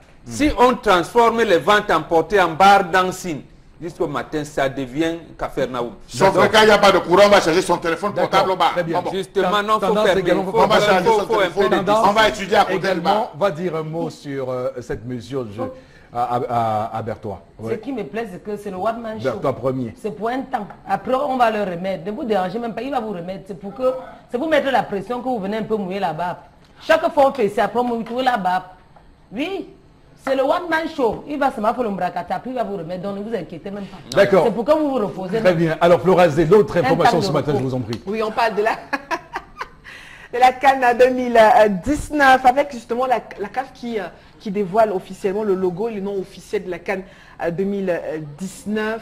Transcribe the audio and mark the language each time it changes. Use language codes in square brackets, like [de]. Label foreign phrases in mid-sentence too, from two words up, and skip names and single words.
[fr] Si on transforme les ventes emportées en bar dancing, jusqu'au matin, ça devient Capernaum. Sauf que quand il n'y a pas de courant, on va charger son téléphone portable au bar. Justement, non, il faut fermer. On va étudier à côté du bar. On va dire un mot sur cette mesure à Berthois. Ce qui me plaît, c'est que c'est le one-man show. Berthois 1er. C'est pour un temps. Après, on va le remettre. Ne vous dérangez même pas, il va vous remettre. C'est pour mettre la pression que vous venez un peu mouiller la barbe. Chaque fois on fait ça, après on mouille la barbe. Oui. C'est le one-man show. Il va se mettre pour le Mbrakata, puis il va vous remettre. Donc ne vous inquiétez même pas. D'accord. C'est pourquoi vous vous reposez. Très bien. Alors, Flora Zé, d'autres informations ce matin, je vous en prie. Oui, on parle de la... de la CAN 2019 avec justement la CAF qui dévoile officiellement le logo et le nom officiel de la CAN 2019.